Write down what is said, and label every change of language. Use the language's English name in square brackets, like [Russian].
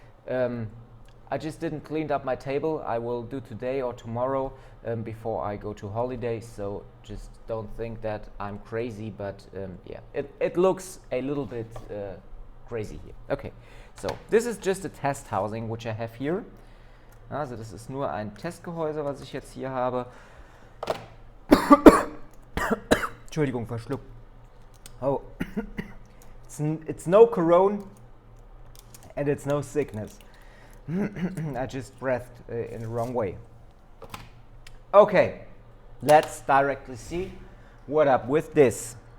[English] I just didn't clean up my table. I will do today or tomorrow before I go to holiday. So just don't think that I'm crazy, but yeah, it looks a little bit crazy here. Okay, so this is just a test housing which I have here. [German] Also das ist nur ein Testgehäuse, was ich jetzt hier habe. Entschuldigung, verschluckt. [English] Oh, it's no corona and it's no sickness. I just breathed in the wrong way. Okay, let's directly see what up with this.